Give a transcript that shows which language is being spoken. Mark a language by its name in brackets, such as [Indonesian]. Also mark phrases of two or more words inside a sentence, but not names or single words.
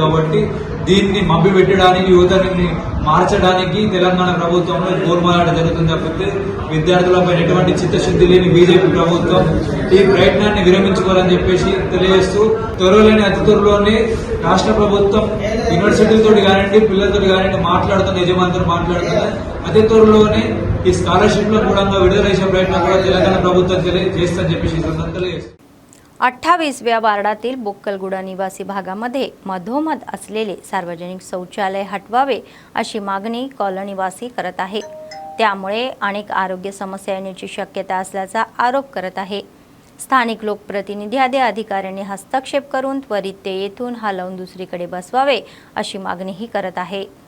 [Telugu] కాబట్టి దీన్ని మభ్య పెట్టడానికి, యువతని మార్చడానికి తెలంగాణ ప్రభుత్వంలో గోల్మాలాట జరుగుతుంది తప్పితే విద్యార్థులపై ఎటువంటి చిత్తశుద్ధి లేని బీజేపీ ప్రభుత్వం ఈ ప్రయత్నాన్ని విరమించుకోవాలని చెప్పేసి తెలియజేస్తూ త్వరలోనే అతి త్వరలోనే రాష్ట్ర ప్రభుత్వం యూనివర్సిటీలతో కానివ్వండి, పిల్లలతో కానివ్వండి మాట్లాడుతున్న యజమానులతో మాట్లాడుతున్నారు। అతి త్వరలోనే ఈ स्कॉलरशिप కూడా విడుదల చేసే ప్రయత్నం కూడా తెలంగాణ ప్రభుత్వం చేస్తుందని చెప్పేసి తెలియజేస్తుంది। [Marathi] 28व्या वार्डातील बोक्कलगुडा निवासी भागामध्ये मधोमध असलेले सार्वजनिक शौचालय हटवावे अशी मागणी कॉलनीवासी करत आहे। त्यामुळे अनेक आरोग्य समस्या येण्याची शक्यता असल्याचा आरोप करत आहे। स्थानिक लोकप्रतिनिधी आदी अधिकाऱ्यांनी हस्तक्षेप करून त्वरित ते येथून हलवून दुसरीकडे बसवावे अशी मागणीही करत आहे।